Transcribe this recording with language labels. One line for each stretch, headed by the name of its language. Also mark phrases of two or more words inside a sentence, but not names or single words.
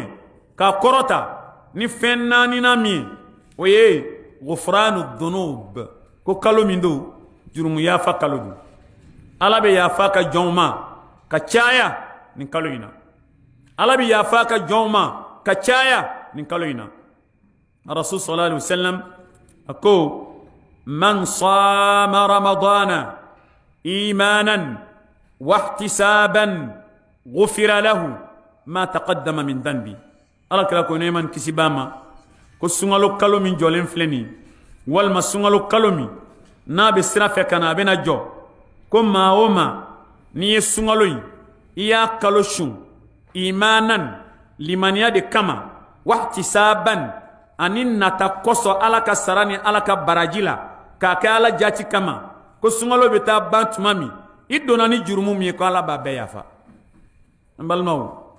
Bambara: k'a kɔrɔta ni fɛn naaninan min ye o ye
Arabic: غفران الذنوب
Bambara: ko kalo min don jurumu yafa kalo don ala bɛ yafa ka jɔnw ma ka caya nin kalo in na ala bɛ yafa ka jɔnw ma ka caya nin kalo in na
Arabic: رسول صلى الله عليه وسلم
Bambara: a ko
Arabic: من صام رمضان إيمانا واحتسابا غفر له ما تقدم من ذنبه
Bambara: ala kira ko ne man kisi ba ma ko sunkalo kalo min jɔlen filɛ nin walima sunkalo kalo min n'a bɛ sira fɛ ka na a bɛna jɔ ko maa o maa n'i ye sunkalo in i y'a kalo sun imanan limaniya de kama wahtisaban ani nata kɔsɔ ala ka sara ni ala ka baraji la k'a kɛ ala jati kama ko sunkalo bɛ taa ban tuma min i donna ni jurumu min ye ko ala b'a bɛɛ yafa an balimaw